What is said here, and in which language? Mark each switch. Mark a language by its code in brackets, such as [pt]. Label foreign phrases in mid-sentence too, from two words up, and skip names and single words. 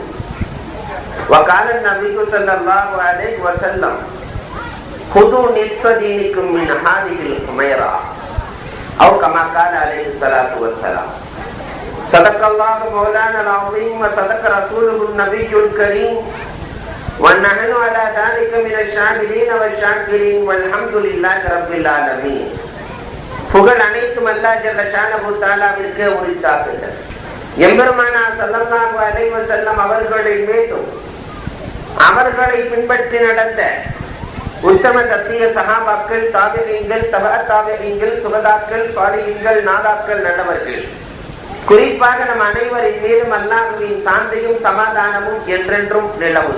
[ar] وقال النبي صلى الله عليه وسلم: خذوا نصف دينكم من هذه الحميرة، أو كما قال عليه الصلاة والسلام. صدق الله مولانا العظيم وصدق رسوله النبي الكريم، ونحن على ذلك من الشاهدين والشاكرين والحمد لله رب العالمين. [ta] புகழ் அனைத்தும் அல்லாஹ் [ar] جل شأنه [ta] தஆலாவிற்கு உரித்தாகிறது. எம்பெருமானார் [ar] صلى الله عليه وسلم [ta] அவர்களின் மீதும் அவர்களை பின்பற்றி நடந்த உத்தம சத்திய சஹாபாக்கள், தாபிஈன்கள், தபஅ தாபிஈன்கள், சுஹதாக்கள், சாலிஹீன்கள், நாதாக்கள், நல்லவர்கள், குறிப்பாக நம் அனைவரின் மீதும் அல்லாஹ்வின் சாந்தியும் சமாதானமும் என்றென்றும் நிலவுக.